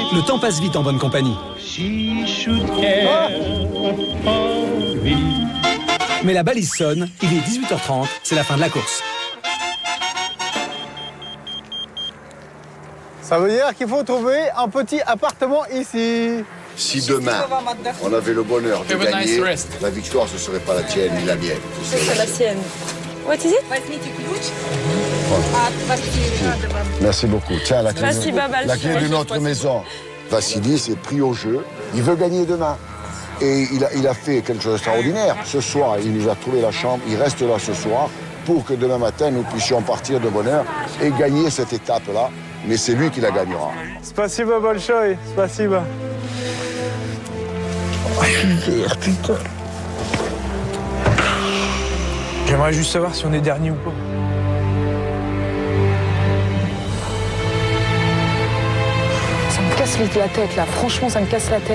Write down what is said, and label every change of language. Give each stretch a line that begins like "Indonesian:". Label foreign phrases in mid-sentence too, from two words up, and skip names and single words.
French: Le temps passe vite en bonne compagnie. Mais la balise sonne, il est 18h30, c'est la fin de la course. Ça veut dire qu'il faut trouver un petit appartement ici. Si demain, on avait le bonheur de gagner, la victoire, ce ne serait pas la tienne ni la mienne. C'est la sienne.
English: What is it?
French: Merci beaucoup. Tiens, la clé de notre maison. Vassili s'est pris au jeu. Il veut gagner demain. Et il a fait quelque chose d'extraordinaire. Ce soir, il nous a trouvé la chambre. Il reste là ce soir pour que demain matin, nous puissions partir de bonne heure et gagner cette étape-là. Mais c'est lui qui la gagnera.
Russian: Спасибо, Большой. Спасибо.
French: Putain. J'aimerais juste savoir si on est dernier ou pas. Ça me casse la tête, là. Franchement, ça me casse la tête.